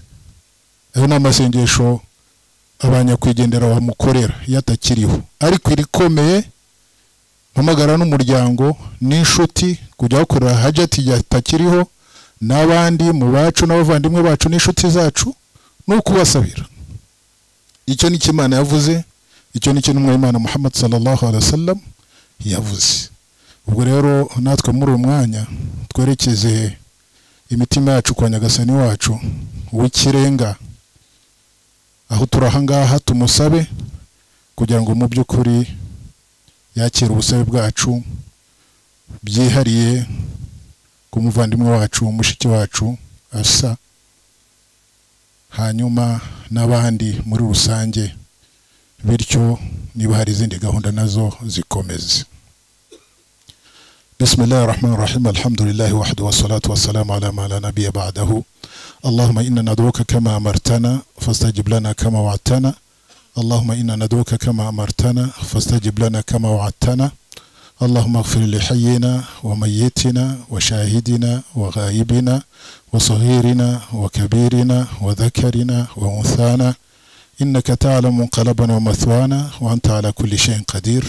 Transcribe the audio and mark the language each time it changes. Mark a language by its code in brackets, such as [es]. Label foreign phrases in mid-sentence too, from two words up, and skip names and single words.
[rw] Ayo n'amasengesho abanyakwigendera bamukorera yatakiriho, ariko irikomeye mpamagara n'umuryango n'inshuti kujya gukorera hajati yatakiriho n'abandi mu bacu n'abavandimwe bacu n'inshuti zacu no kubasabira. Icyo ni Imana yavuze, icyo ni kintu Imana Muhammad [ar] صلى الله عليه وسلم [rw] yavuze. ubwo rero natwe muri uyu mwanya twerekeze imitima yacu kwa Nyagasani wacu w'ikirenga, aho turahangaha tumusabe kugira ngo mu by'ukuri yakire ubusabe bwacu byihariye ku muvandimwe wacu, mushiki wacu Asa, hanyuma n'abandi muri rusange, bityo niba hari izindi gahunda nazo zikomeze. [ar] بسم الله الرحمن الرحيم الحمد لله وحده والصلاة والسلام على ما لا نبي بعده. اللهم إنا ندعوك كما أمرتنا فاستجب لنا كما وعدتنا. اللهم إنا ندعوك كما أمرتنا فاستجب لنا كما وعدتنا. اللهم اغفر لحينا وميتنا وشاهدنا وغائبنا وصغيرنا وكبيرنا وذكرنا وأنثانا إنك تعلم منقلبنا ومثوانا وأنت على كل شيء قدير.